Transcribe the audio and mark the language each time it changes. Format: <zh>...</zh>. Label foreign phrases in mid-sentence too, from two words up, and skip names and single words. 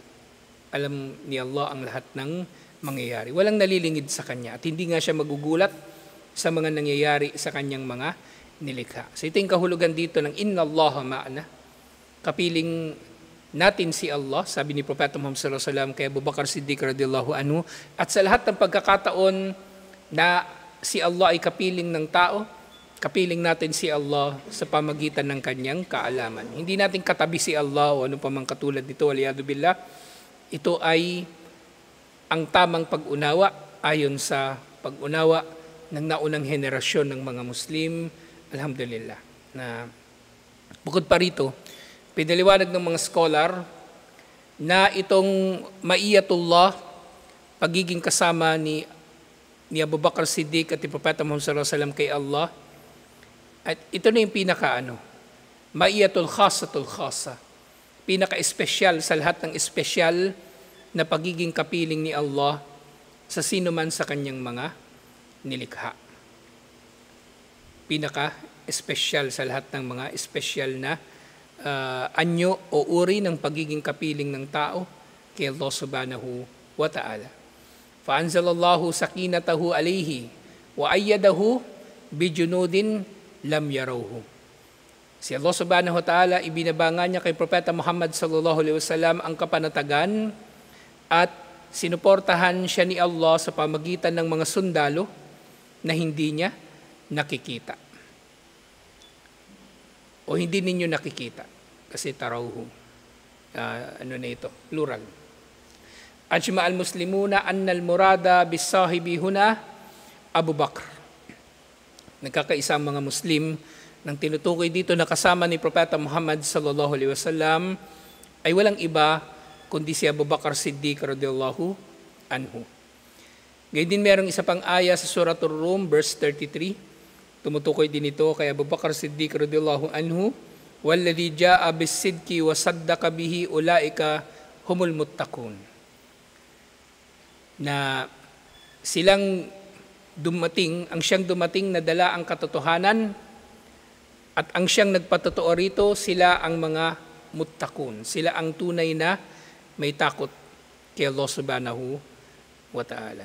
<tl>Alam ni Allah ang lahat ng mangyayari. Walang nalilingid sa Kanya. At hindi nga siya magugulat sa mga nangyayari sa Kanyang mga nilikha. So ito yung kahulugan dito ng</tl> <ar>إن الله معنا.</ar> <tl>Kapiling natin si Allah, sabi ni Propeta Muhammad</tl> <ar>صلى الله عليه وسلم</ar> <tl>kay Abu Bakar Siddiq</tl> <ar>رضي الله عنه,</ar> <tl>at sa lahat ng pagkakataon na si Allah ay kapiling ng tao, kapiling natin si Allah sa pamagitan ng kanyang kaalaman. Hindi natin katabi si Allah o ano pa mang katulad nito,</tl> <ar>والعياذ بالله.</ar> <tl>Ito ay ang tamang pag-unawa ayon sa pag-unawa ng naunang henerasyon ng mga Muslim, alhamdulillah. Na bukod pa rito, pinaliwanag ng mga scholar na itong ma'iyatullah, pagiging kasama ni Abu Bakar Siddiq at ni Propeta Muhammad</tl> <ar>صلى الله عليه وسلم</ar> <tl>kay Allah, at ito na yung</tl> <ar>المعية الخاصة الخاصة,</ar> <tl>pinaka-espesyal sa lahat ng espesyal na pagiging kapiling ni Allah sa sino man sa kanyang mga nilikha. Pinaka-espesyal sa lahat ng mga espesyal na anyo o uri ng pagiging kapiling ng tao kay Allah</tl> <ar>سبحانه وتعالى. فأنزل الله سكينته عليه وأيده بجنود لم تروها.</ar> <tl>Si Allah</tl> <ar>سبحانه وتعالى,</ar> <tl>ibinabanga niya kay Propeta Muhammad</tl> <ar>صلى الله عليه وسلم</ar> <tl>ang kapanatagan at sinuportahan siya ni Allah sa pamagitan ng mga sundalo na hindi niya nakikita. O hindi ninyo nakikita. Kasi tarawhu. Ano na ito? Plural.</tl> <ar>أجمع المسلمون أن المراد بالصاحب هنا أبو بكر.</ar> <tl>Nagkakaisa ang mga Muslim nang tinutukoy dito na kasama ni Propeta Muhammad</tl> <ar>صلى الله عليه وسلم</ar> <tl>ay walang iba kundi si Abu Bakr Siddiq</tl> <ar>رضي الله عنه.</ar> <tl>Ngayon din merong isa pang aya sa Suratul Rum verse 33. Tumutukoy din ito kay Abu Bakr Siddiq</tl> <ar>رضي الله عنه, "والذي جاء بالصدق وصدق به أولئك هم المتقون."</ar> <tl>Na silang dumating, ang siyang dumating na dala ang katotohanan at ang siyang nagpatotoo rito, sila ang mga muttaqun. Sila ang tunay na may takot kay Allah</tl> <ar>سبحانه وتعالى.</ar>